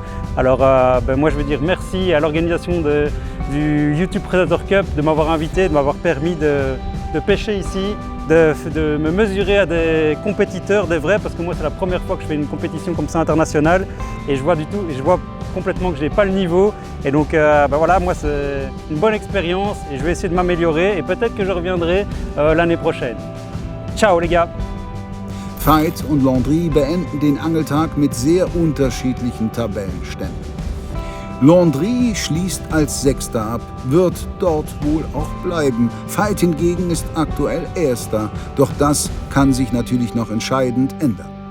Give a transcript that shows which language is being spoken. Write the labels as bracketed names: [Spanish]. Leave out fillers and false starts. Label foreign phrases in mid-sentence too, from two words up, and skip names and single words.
[French] Alors moi je veux dire merci à l'organisation du YouTube Predator Cup de m'avoir invité, de m'avoir permis de pêcher ici, de me mesurer à des compétiteurs, des vrais, parce que moi c'est la première fois que je fais une compétition comme ça internationale et je vois complètement que je n'ai pas le niveau. Et donc voilà, moi c'est une bonne expérience et je vais essayer de m'améliorer et peut-être que je reviendrai l'année prochaine. Ciao les gars! [German] Veit und Landry beenden den Angeltag mit sehr unterschiedlichen Tabellenständen. Landry schließt als Sechster ab, wird dort wohl auch bleiben. Veit hingegen ist aktuell Erster, doch das kann sich natürlich noch entscheidend ändern.